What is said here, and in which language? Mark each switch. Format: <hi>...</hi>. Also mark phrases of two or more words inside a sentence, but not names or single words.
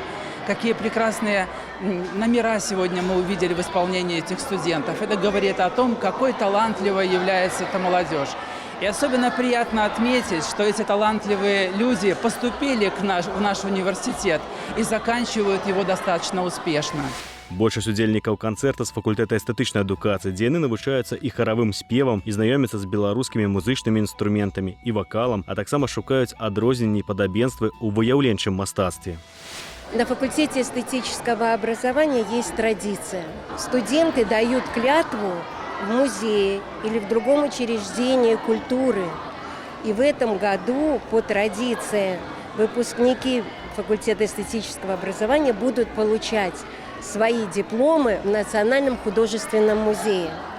<ru>Какие прекрасные номера сегодня мы увидели в исполнении этих студентов. Это говорит о том, какой талантливой является эта молодежь. И особенно приятно отметить, что эти талантливые люди поступили в наш университет и заканчивают его достаточно успешно.</ru> <be>Большасць удзельнікаў канцэрта з факультэта эстэтычнай адукацыі, дзе яны навучаюцца і харавым спевам, і знаёмяцца з беларускімі музычнымі інструментамі і вакалам, а таксама шукаюць адрозненні і падабенствы ў выяўленчым мастацтве.</be> <ru>На факультете эстетического образования есть традиция. Студенты дают клятву в музее или в другом учреждении культуры. И в этом году по традиции выпускники факультета эстетического образования будут получать свои дипломы в Национальном художественном музее.</ru>